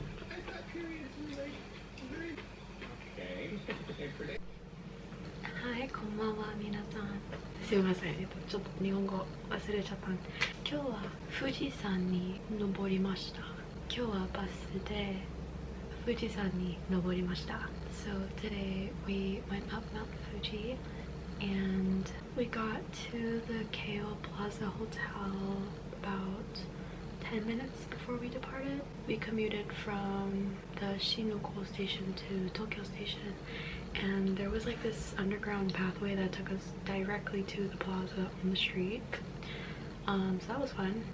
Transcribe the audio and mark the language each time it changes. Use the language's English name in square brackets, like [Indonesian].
[English] I thought periods were like very... Okay. [Japanese] はい、こんばんは皆さん。すいません、ちょっと日本語忘れちゃったんで。今日は富士山に登りました。今日はバスで富士山に登りました。 [English] So today we went up Mount Fuji and we got to the Keio Plaza Hotel about 10 minutes before we departed. We commuted from the Shinjuku station to Tokyo station, and there was like this underground pathway that took us directly to the plaza on the street. So that was fun.